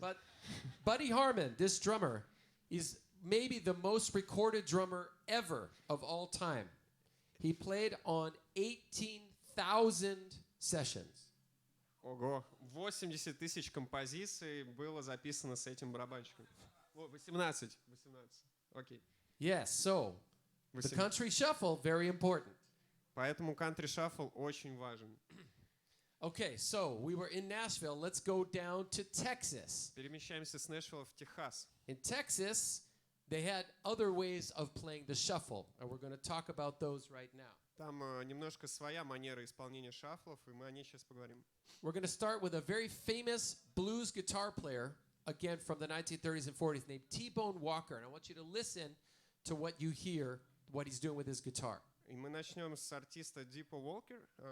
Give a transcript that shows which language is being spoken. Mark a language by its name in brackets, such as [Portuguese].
[English] But Buddy Harmon, this drummer, is maybe the most recorded drummer ever of all time. He played on 18,000 sessions. [Russian] Ого, 80 тысяч композиций было записано с этим барабанщиком. 18. Окей. [English] Yes, so the [Russian] 18. [English] country shuffle, very important. [Russian] Поэтому country shuffle очень важен. [English] Okay, so we were in Nashville. Let's go down to Texas. [Russian] Перемещаемся с Нэшвилла в Техас. [English] In Texas, they had other ways of playing the shuffle, and we're going to talk about those right now. [Russian] Там немножко своя манера исполнения шафлов, и мы о ней сейчас поговорим. [English] We're going to start with a very famous blues guitar player, again from the 1930s and 40s, named T-Bone Walker. And I want you to listen to what you hear, what he's doing with his guitar. [Russian] И мы начнем с артиста Дипа Уолкер.